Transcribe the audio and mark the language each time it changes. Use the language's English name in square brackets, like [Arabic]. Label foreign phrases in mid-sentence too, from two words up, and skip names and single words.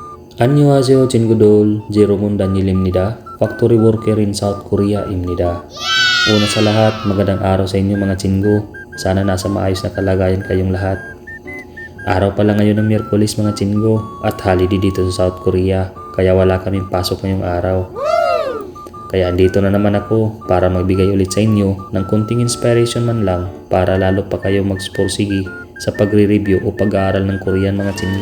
[Korean] 안녕하세요 친구들, 제로몬 Daniel입니다. [English] Factory worker in South Korea [Korean] 입니다. [Filipino] Una sa lahat, magandang araw sa inyo mga chingo. Sana nasa maayos na kalagayan kayong lahat. Araw pala ngayon ng Miyerkules mga chingo at holiday dito sa South Korea, kaya wala kaming pasok ngayong araw. Kaya andito na naman ako para magbigay ulit sa inyo ng kunting inspiration man lang para lalo pa kayo magpursigi sa pagre-review o pag-aaral ng Korean mga chingo.